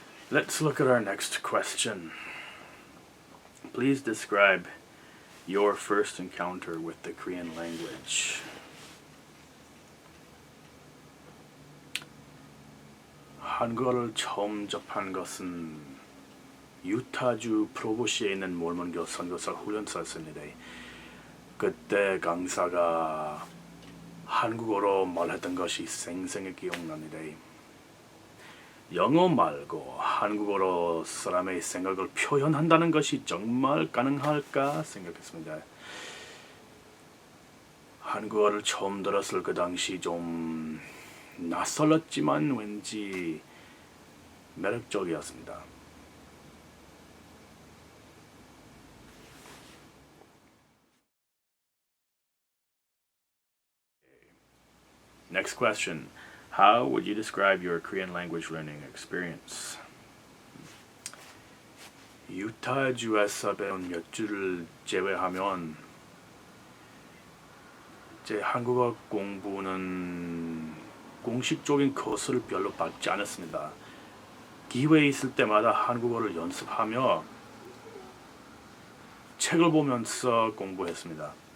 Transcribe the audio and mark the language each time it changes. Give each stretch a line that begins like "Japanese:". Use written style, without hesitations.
English: Let's look at our next question. Please describe your first encounter with the Korean language.
Korean: 한국어를 처음 접한 것은 유타주 프로보시에 있는 몰몬교 선교사 훈련소였습니다. 그때 강사가 한국어로 말했던 것이 생생히 기억납니다. 영어 말고 한국어로 사람의 생각을 표현한다는 것이 정말 가능할까 생각했습니다. 한국어를 처음 들었을 그 당시 좀 낯설었지만 왠지 매력적이었습니다.
English: Next question. How would you describe your Korean language learning experience?
Korean: 유타주에서 배운 몇 주를 제외하면 제 한국어 공부는 공식적인 코스를 별로 받지 않았습니다. 기회 있을 때마다 한국어를 연습하며 책을 보면서 공부했습니다.